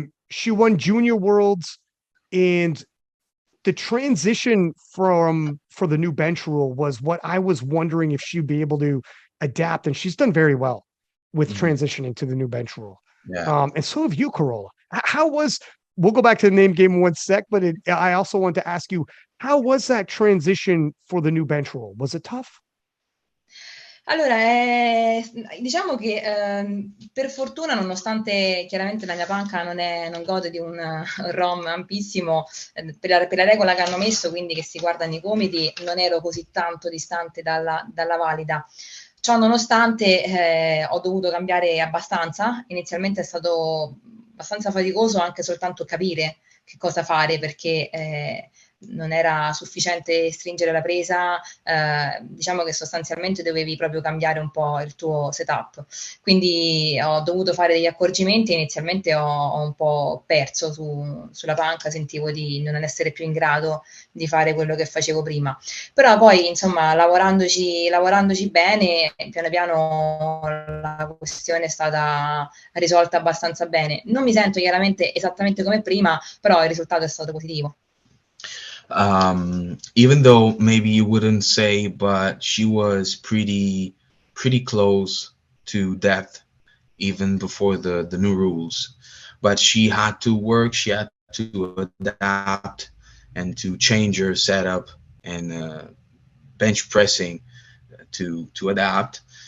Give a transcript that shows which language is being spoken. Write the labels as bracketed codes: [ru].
[en] She won Junior Worlds, and the transition for the new bench rule was what I was wondering if she'd be able to adapt, and she's done very well with transitioning to the new bench rule. Yeah. And so have you, Carola. We'll go back to the name game in 1 sec, but I also want to ask you, how was that transition for the new bench rule? Was it tough? [it] Allora, diciamo che per fortuna, nonostante chiaramente la mia panca non gode di un ROM ampissimo, per la regola che hanno messo, quindi che si guardano i gomiti, non ero così tanto distante dalla valida. Ciò nonostante ho dovuto cambiare abbastanza. Inizialmente è stato abbastanza faticoso anche soltanto capire che cosa fare, perché non era sufficiente stringere la presa, diciamo che sostanzialmente dovevi proprio cambiare un po' il tuo setup, quindi ho dovuto fare degli accorgimenti. Inizialmente ho un po' perso sulla panca, sentivo di non essere più in grado di fare quello che facevo prima, però poi insomma lavorandoci bene, piano piano la questione è stata risolta abbastanza bene. Non mi sento chiaramente esattamente come prima, però il risultato è stato positivo. [en] Even though maybe you wouldn't say, but she was pretty close to death even before the new rules. But she had to work, she had to adapt and to change her setup and bench pressing to adapt.